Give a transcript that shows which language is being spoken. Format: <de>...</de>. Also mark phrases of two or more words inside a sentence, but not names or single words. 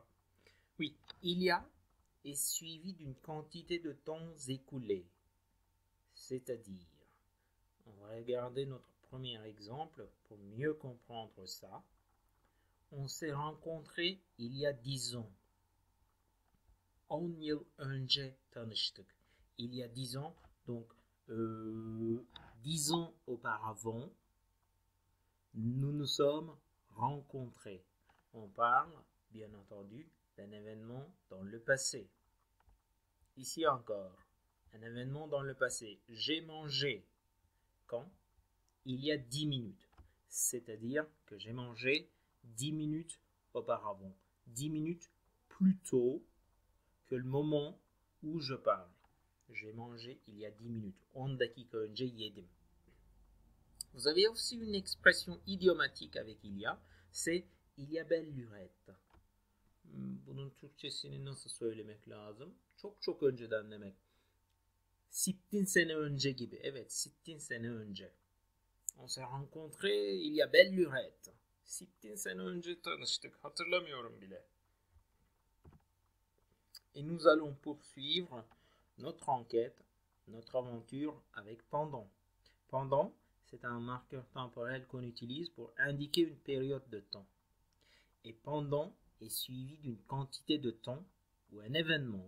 <fr>Oui, il y a est suivi d'une quantité de temps écoulé. C'est-à-dire, on va regarder notre premier exemple pour mieux comprendre ça. On s'est rencontrés il y a 10 ans.</fr> <tr>10 yıl önce tanıştık.</tr> <fr>Il y a 10 ans, donc 10 ans auparavant, nous nous sommes rencontrés. On parle, bien entendu, d'un événement dans le passé. Ici encore, un événement dans le passé. J'ai mangé quand? Il y a 10 minutes. C'est-à-dire que j'ai mangé 10 minutes auparavant. 10 minutes plus tôt que le moment où je parle. J'ai mangé il y a 10 minutes.</fr> <tr>10 dakika önce yedim.</tr> <fr>Vous avez aussi une expression idiomatique avec il y a. C'est il y a belle lurette.</fr> <tr>Bunun Türkçesini nasıl söylemek lazım? Çok önceden demek. 60 sene önce gibi. Evet, 60 sene önce.</tr> <fr>On s'est rencontrés il y a belle lurette.</fr> <tr>60 sene önce tanıştık. Hatırlamıyorum bile.</tr> <fr>Et nous allons poursuivre notre enquête, notre aventure avec pendant. Pendant, c'est un marqueur temporel qu'on utilise pour indiquer une période de temps. Et pendant est suivi d'une quantité de temps ou un événement.</fr>